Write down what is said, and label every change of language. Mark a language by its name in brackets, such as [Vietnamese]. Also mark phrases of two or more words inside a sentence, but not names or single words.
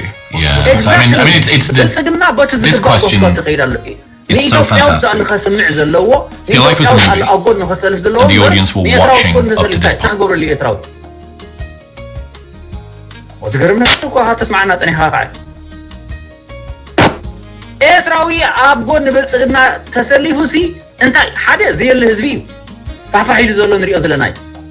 [English] Yeah, so, I mean, it's this question is so fantastic. If your life was a movie and the audience were watching up to this point, [Tigrinya] ኤርትራዊ ኣብ ጎን ብልጽግና ተሰሊፉ ሲ እንታይ ሓደ ዘየለ ህዝቢ እዩ ፋፋሒሉ ዘሎ ንሪኦ ዘለና እዩ